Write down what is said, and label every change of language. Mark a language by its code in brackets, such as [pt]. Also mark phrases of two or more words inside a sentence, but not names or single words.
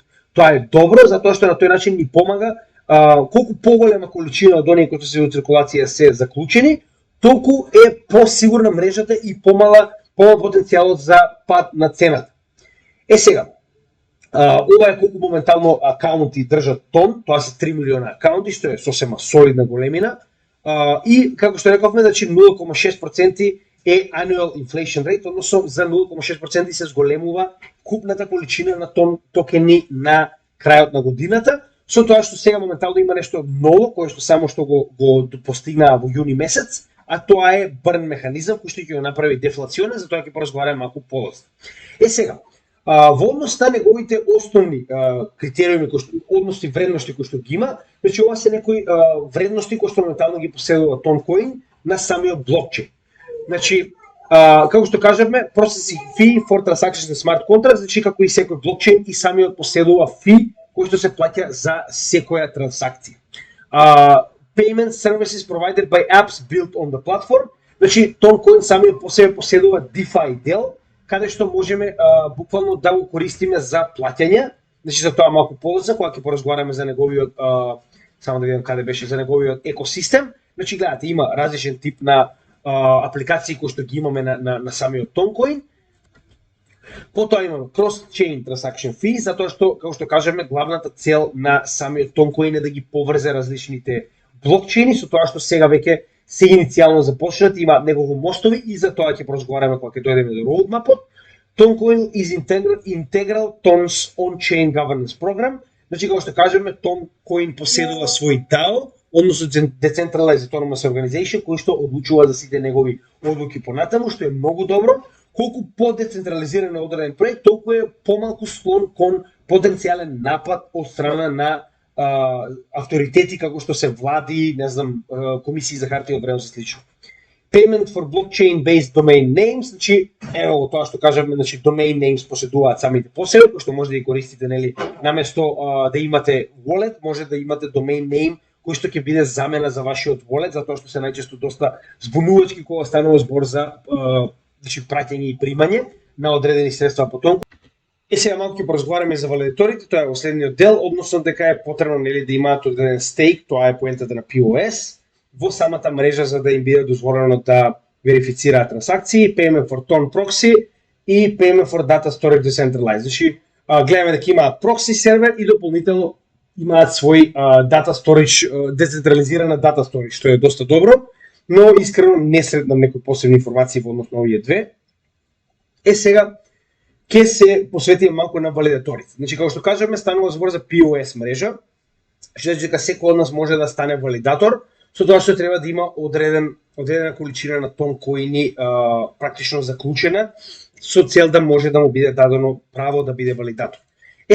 [mk] Тоа е добро затоа што на тој начин ни помага колку поголема количина од оние кои се во циркулација се заклучени, толку е посигурна мрежата и помал потенцијалот за пад на цената. Сега, ова е колку моментално акаунти држат Тон, тоа се 3 милиона акаунти, што е сосема солидна големина, и како што рековме, значи 0,6% е [en] annual inflation rate, [mk] односно за 0,6% се зголемува купната количина на токени на крајот на годината, со тоа што сега моментално има нешто ново, кое што само што го постигнаа во јуни месец, а тоа е burn механизам кој што ќе го направи дефлационен, за тоа ќе поразговараме малку подоцна. Сега, во однос на неговите основни критериуми, односи вредности кои што ги има, значи ова се некои вредности кои што моментално ги поседува Toncoin на самиот блокчейн. Значи, како што кажавме, [en] processing fee for transactions in smart contracts, [mk] значи како и секој блокчейн и самиот поседува фи кој што се плаќа за секоја трансакција. [en] Payment services provided by apps built on the platform, [mk] значи Toncoin самиот по себе поседува DeFi дел, каде што можеме буквално да го користиме за плаќања, значи за тоа малку подоцна кога ќе поразговараме за неговиот само да видам каде беше за неговиот екосистем. Значи гледате, има различен тип на апликации кои што ги имаме на самиот Toncoin. Потоа имаме [en] cross-chain transaction fee, [mk] затоа што, како што кажеме, главната цел на самиот Toncoin е да ги поврзе различните блокчейни, со тоа што сега веќе се иницијално започнати, има неколку мостови и за тоа ќе поразговараме кога ќе дојдеме до roadmap-от. [en] Toncoin is integral Ton's on-chain governance program. [mk] Значи, како што кажеме, Toncoin поседува свој DAO, односно [en] Decentralized Autonomous Organization, [mk] кој што одлучува за сите негови одлуки понатаму, што е многу добро. Колку подецентрализиран е одреден проект, толку е помалку склон кон потенцијален напад од страна на авторитети како што се влади, не знам, комисии за хартија од вредност и слично. [en] Payment for blockchain-based domain names, [mk] значи, ево тоа што кажаме, значи [en] domain names [mk] поседуваат самите по себе, кои што може да ги користите, нели, наместо да имате wallet, може да имате [en] domain name [mk] кој што ќе биде замена за вашиот wallet, затоа што се најчесто доста збунувачки кога станува збор за значи праќање и примање на одредени средства по Toncoin. Сега малку ќе поразговараме за валидаторите, тоа е последниот дел, односно дека е потребно нели да имаат одреден стейк, тоа е поентата на POS во самата мрежа за да им биде дозволено да верифицираат трансакции, [en] payment for Ton proxy и payment for data storage decentralized. [mk] Значи гледаме дека имаат proxy сервер и дополнително имаат свој [en] data storage, [mk] децентрализирана [en] data storage, [mk] што е доста добро, но искрено не сретнам некои посебни информации во однос на овие две. Сега ќе се посветиме малку на валидаторите. Значи, како што кажаме, станува збор за POS мрежа, што значи дека секој од нас може да стане валидатор, со тоа што треба да има одредена количина на Toncoin практично заклучена, со цел да може да му биде дадено право да биде валидатор.